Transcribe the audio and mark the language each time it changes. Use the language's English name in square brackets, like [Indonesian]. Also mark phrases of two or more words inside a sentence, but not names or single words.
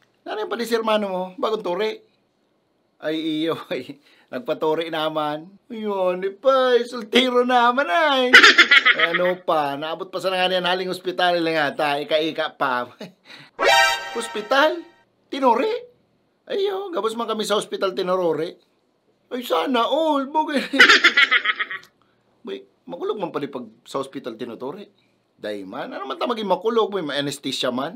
[Bikol] Ano yung pati si hermano mo? Bagong turi. Ay, iyo, ay. Nagpaturi naman. Ayun, di pa, soltero naman ay. Ano pa, naabot pa sa nga niyan haling ospital lang ata, ika-ika pa. Ospital? Tinuri? Ayo, gabos man kami sa ospital tinururi. Ay, [English] sana all, [Bikol] bugay. May, makulog man pala pag sa ospital tinuturi. Day man, ano man ta maging makulog, may anesthesia man.